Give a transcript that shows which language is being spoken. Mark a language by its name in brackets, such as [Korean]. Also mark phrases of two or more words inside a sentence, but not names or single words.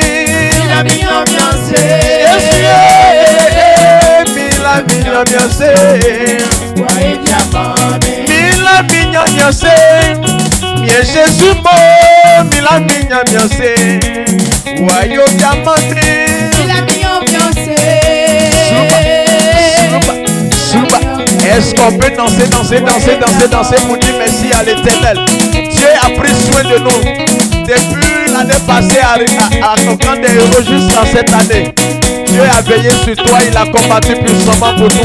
[Ewe] Mila minya miase, mila minya miase, wae jamami. Mila minya miase, mie Jésus mo. Mila minya miase, wae jamami. Mila minya miase. Suba. [French] Est-ce qu'on peut danser pour dire merci à l'Éternel? Dieu a pris soin de nous. Depuis l'année passée à ton camp des héros jusqu'à cette année, Dieu a veillé sur toi, il a combattu puissamment pour toi.